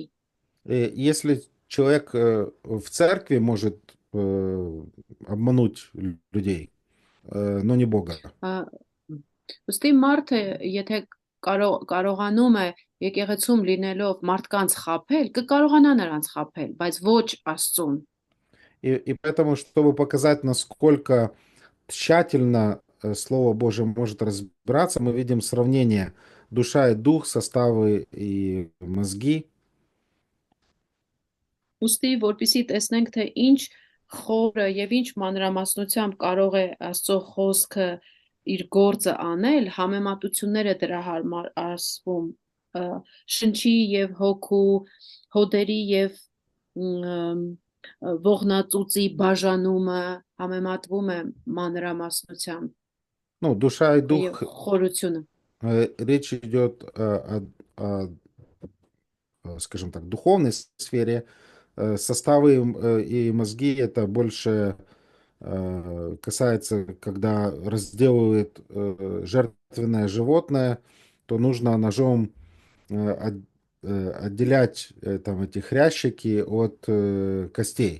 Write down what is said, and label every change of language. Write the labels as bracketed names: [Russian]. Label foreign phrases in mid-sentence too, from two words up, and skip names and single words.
[Russian] И если человек в церкви может обмануть людей, но не Бога, [Armenian] Ոստի մարդը եթե կարողանում է եկեղեցում լինելով մարդկանց խաբել, կկարողանա նրանց խաբել, բայց ոչ Աստծուն։ [Russian] и поэтому, чтобы показать, насколько тщательно Слово Божие может разбираться, мы видим сравнение душа и дух, составы и мозги. [Armenian] Ոստի որպեսզի տեսնենք թե ինչ խորը եւ ինչ մանրամասնությամբ կարող է Աստծո խոսքը իր գործը անել, համեմատությունները դրա համար ասվում շնչի եւ հոգու, հոդերի եւ ողնածուծի բաժանումը համեմատվում է մանրամասնությամբ [Russian] Ну, душа и [Armenian] եւ [Russian] дух, [Armenian] խորությունը։ [Russian] речь идет скажем так, духовной сфере. Составы и мозги это больше касается, когда разделывают жертвенное животное, то нужно ножом отделять там эти хрящики от костей.